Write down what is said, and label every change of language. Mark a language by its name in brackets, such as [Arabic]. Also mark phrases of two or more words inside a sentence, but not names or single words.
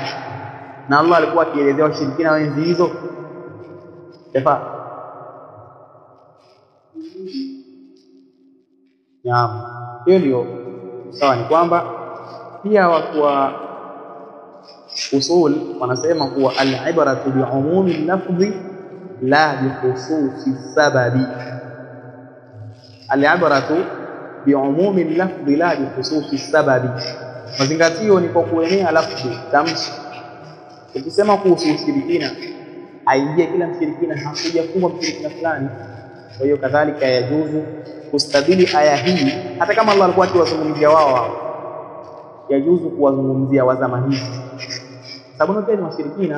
[Swahili] Na Allah alikuwa akielezea washirikina wa enzi hizo. Yafaa? Naam, hiyo ndio sawa. Ni kwamba pia watu wa usul wanasema kuwa [Arabic] العبرة بعموم اللفظ لا بخصوص السبب. العبرة بعموم اللفظ لا بخصوص السبب, [Swahili] mazingatio ni kwa kuenea lafdhi, tamshi. Ukisema kuhusu ushirikina, aingie kila mshirikina, hakuja kuwa mshirikina fulani. Kwa hiyo kadhalika yajuzu kustadili aya hii, hata kama Allah alikuwa akiwazungumzia wao, yajuzu kuwazungumzia wazama hizi, sababu pia ni washirikina.